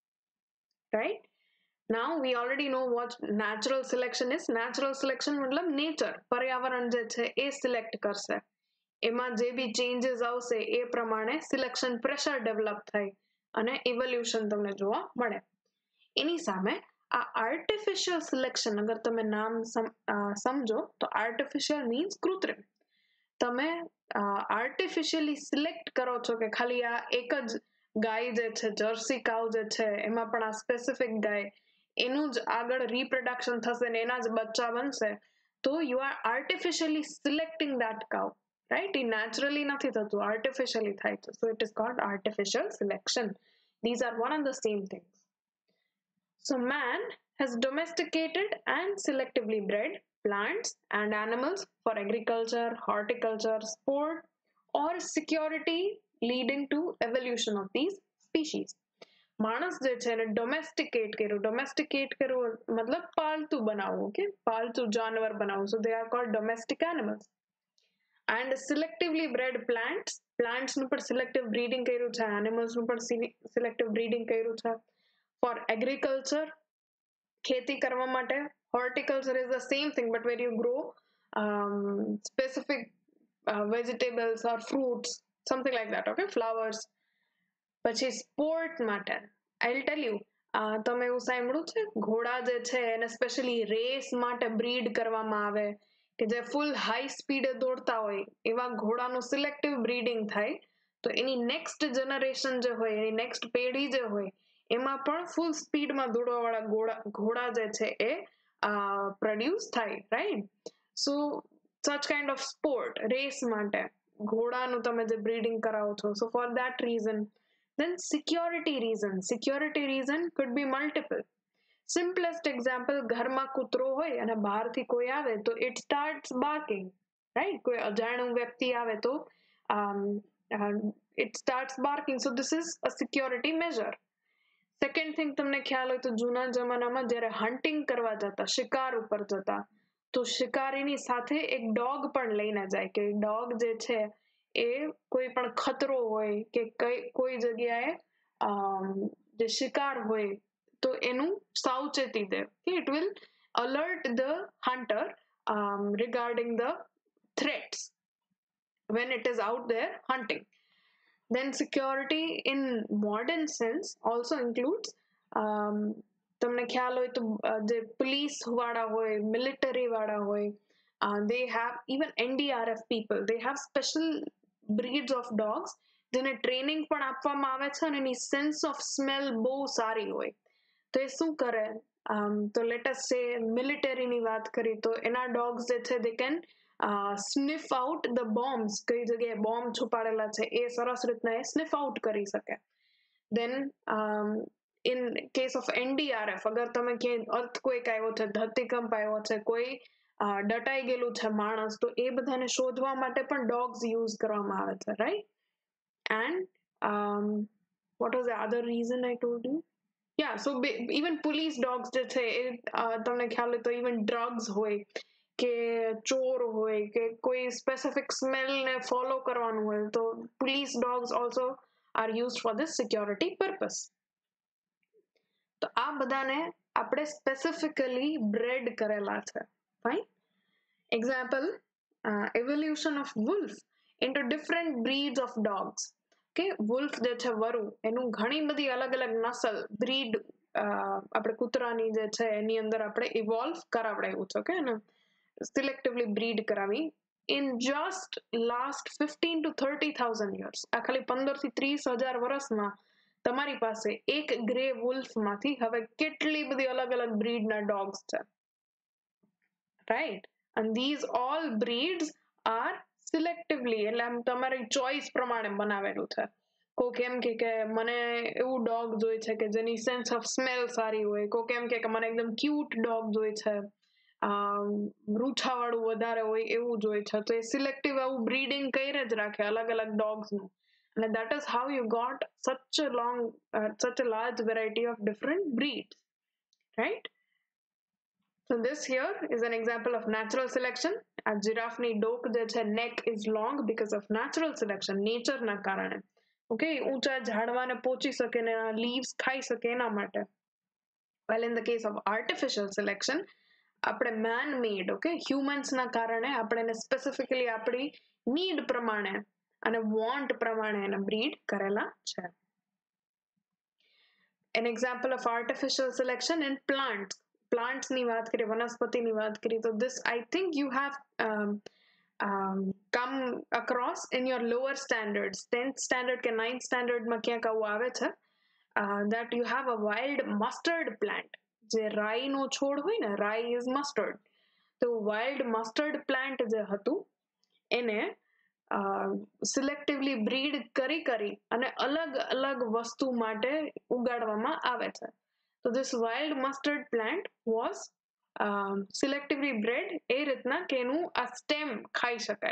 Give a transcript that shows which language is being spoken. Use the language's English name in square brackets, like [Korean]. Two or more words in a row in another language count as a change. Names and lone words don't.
[English] Right? Now we already know what natural selection is. Natural selection मतलब nature, [Gujarati] पर्यावरण जे છે એ select કરશે. એમાં જે બી changes આવશે એ પ્રમાણે [English] selection pressure develop [Gujarati] થાય અને evolution તમને જોવા મળે. એની સામે આ [English] artificial selection, [Gujarati] અગર તમે નામ સમજો તો [English] artificial means [Gujarati] કૃત્રિમ. તમે artificially select કરો છો કે ખાલી આ એક જ ગાય જે છે [English] Jersey cow [Gujarati] જે છે એમાં પણ આ સ્પેસિફિક ગાય એનું જ આગળ reproduction થશે ને એના જ બચ્ચા બનશે, તો [English] you are artificially selecting that cow, right? [Gujarati] એ naturally નથી થતું, artificially થાય છે. [English] So it is called artificial selection. These are one and the same things. So man has domesticated and selectively bred plants and animals for agriculture, horticulture, sport or security, leading to evolution of these species. [Gujarati] માણસ જે છે એને ડોમેસ્ટિકેટ કર્યું મતલબ પાલતુ બનાવવું. ઓકે, પાલતુ જાનવર બનાવવું. [English] So they are called domestic animals. And selectively bred plants [Gujarati] નું પણ [English] selective breeding [Gujarati] કર્યું છે, [English] animals [Gujarati] નું પણ [English] selective breeding [Gujarati] કર્યું છે. [English] For agriculture, [Gujarati] ખેતી કરવા માટે. [English] Horticulture is the same thing but where you grow specific vegetables or fruits, something like that. Okay, flowers. [Gujarati] પછી સ્પોર્ટ માટે [English] I'll tell you, [Gujarati] તમે એવું સાંભળ્યું છે ઘોડા જે છે એને સ્પેશિયલી રેસ માટે બ્રીડ કરવામાં આવે કે જે ફૂલ હાઈ સ્પીડે દોડતા હોય એવા ઘોડાનું [English] selective breeding [Gujarati] થાય તો એની [English] next generation [Gujarati] જે હોય, એની નેક્સ્ટ પેઢી જે હોય એમાં પણ ફૂલ સ્પીડમાં દોડવાવાળા ઘોડા જે છે એ પ્રોડ્યુસ થાય. [English] Right? So such kind of sport, [Gujarati] રેસ માટે ઘોડાનું તમે જે બ્રીડિંગ કરાવો છો. [English] So for that reason. Then security reason could be multiple. Simplest example, [Gujarati] ઘરમાં કૂતરો હોય અને બહારથી કોઈ આવે તો [English] it starts barking, right? [Gujarati] કોઈ અજાણ્યું વ્યક્તિ આવે તો [English] it starts barking. So this is a security measure. Second thing, [Gujarati] તમને ખ્યાલ હોય તો જૂના જમાનામાં જ્યારે હન્ટિંગ કરવા જતા, શિકાર ઉપર જતા, તો શિકારીની સાથે એક ડોગ પણ લઈને જાય કે ડોગ જે છે એ કોઈ પણ ખતરો હોય કે કોઈ જગ્યાએ જે શિકાર હોય તો એનું સાવચેતી દે. [English] It will alert the hunter regarding the threats when it is out there hunting. Then security in modern sense also includes [Gujarati] તમને ખ્યાલ હોય તો જે police વાળા હોય, military વાળા હોય, [English] they have even NDRF people, they have special breeds of dogs [Gujarati] જેને ટ્રેનિંગ પણ આપવામાં આવે છે અને એની [English] sense of smell [Gujarati] બહુ સારી હોય. તો એ શું કરે, તો [English] let us say [Gujarati] મિલિટરીની વાત કરી તો એના ડોગ્સ જે છે [English] they can sniff out the bombs, [Gujarati] કઈ જગ્યાએ બોમ્બ છુપાડેલા છે એ સરસ રીતના એ [English] sniff out [Gujarati] કરી શકે. [English] Then in case of NDRF, [Gujarati] અગર તમે ક્યાંય અર્થક્વેક આવ્યો છે, ધરતીકંપ આવ્યો છે, કોઈ દટાઈ ગયેલું છે માણસ, તો એ બધાને શોધવા માટે પણ ડોગ્સ યુઝ કરવામાં આવે છે, [English] right? And what was the other reason I told you? Yeah, so even police dogs [Gujarati] જે છે એ તમને ખ્યાલ હોય તો [English] even drugs [Gujarati] હોય કે ચોર હોય કે કોઈ [English] specific smell [Gujarati] ને follow કરવાનું હોય તો [English] police dogs also are used for this security purpose. [Gujarati] તો આ બધાને આપણે [English] specifically bred [Gujarati] કરેલા છે, [English] fine? Example, evolution of wolf into different breeds of dogs. [Gujarati] Okay, wolf જે છે વરુ, એનું ઘણી બધી અલગ અલગ નસલ બ્રીડ આપણે કૂતરાની જે છે એની અંદર આપણે ઇવોલ્વ કરાવડાવ્યું છે, ઓકે, ને [English] selectively breed [Gujarati] કરાવી [English] in just last 15 to 30,000 years. [Gujarati] આ ખાલી 15 થી 30,000 વર્ષમાં તમારી પાસે એક [English] grey wolf [Gujarati] માંથી હવે કેટલી બધી અલગ અલગ બ્રીડના ડોગ્સ છે, [English] right? And these all breeds are selectively, [Gujarati] એટલે આમ તમારી ચોઈસ પ્રમાણે બનાવેલું છે. કોક એમ કે મને એવું ડોગ જોઈ છે કે જેની [English] sense of smell [Gujarati] સારી હોય, કોક એમ કે મને એકદમ [English] cute dog [Gujarati] જોઈ છે, રૂછાવાળું વધારે હોય એવું જોઈ છે, તો એ સિલેક્ટિવ આવું બ્રીડિંગ કરીને જ રાખે અલગ અલગ ડોગ્સનું. [English] And that is how you got such a large variety of different breeds, right? So this here is an example of natural selection. A giraffe [Gujarati] ની ડોક જે છે [English] neck is long because of natural selection, nature [Gujarati] ના કારણે. Okay, ઊંચા ઝાડવાને પહોંચી શકે ને leaves ખાઈ શકે એના માટે. [English] While in the case of artificial selection, [Gujarati] આપણે [English] man made, okay, humans [Gujarati] ના કારણે આપણે એને specifically આપણી need પ્રમાણે અને want પ્રમાણે એને breed કરેલા છે. [English] An example of artificial selection in plants. Plants [Gujarati] ની વાત કરીએ, વનસ્પતિની વાત કરીએ તો [English] this I think you have come across in your lower standards, 10th standard કે 9th standard [Gujarati] માં ક્યાંક આવું આવે છે, [English] that you have a wild mustard plant. [Gujarati] જે રાઈનો છોડ હોય ને, રાઈ [English] is mustard, [Gujarati] તો [English] wild mustard plant [Gujarati] જે હતું એને [English] selectively breed [Gujarati] કરી અને અલગ અલગ વસ્તુ માટે ઉગાડવામાં આવે છે. [English] So this wild mustard plant was selectively bred [Gujarati] એ રીતના કે એનું આ સ્ટેમ ખાઈ શકાય.